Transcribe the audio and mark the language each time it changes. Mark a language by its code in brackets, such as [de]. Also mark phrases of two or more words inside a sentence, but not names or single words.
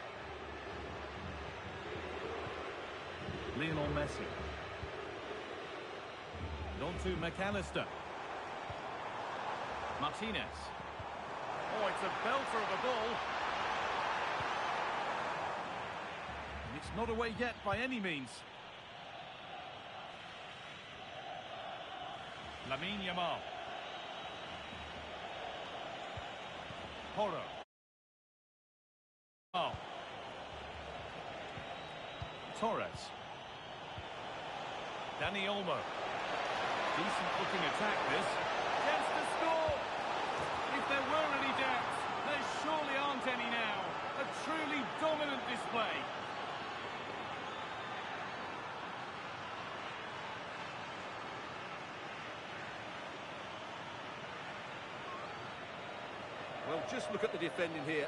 [en] Lionel Messi. And on to McAllister. Martinez. Oh, it's a belter of a ball. And it's not away yet by any means. Lamine Yamal. Porro. Oh. Torres. Dani Olmo. Decent looking attack this. Chance to score! If there were any doubts, there surely aren't any now. A truly dominant display. Well, just look at the defending here.